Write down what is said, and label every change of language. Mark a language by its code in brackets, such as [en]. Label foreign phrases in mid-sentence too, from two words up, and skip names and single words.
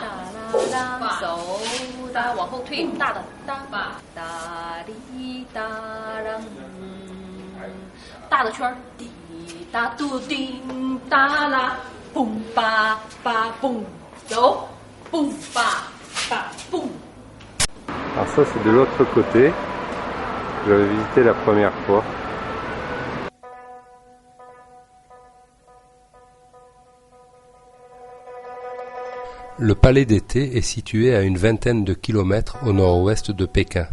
[fr] 手大往后退，大的大吧，哒哩哒啷，大的圈儿，滴答嘟叮哒啦，嘣吧吧嘣，走，嘣吧吧嘣。 Alors ça c'est de l'autre côté. J'avais visité la première fois. Le palais d'été est situé à une vingtaine de kilomètres au nord-ouest de Pékin.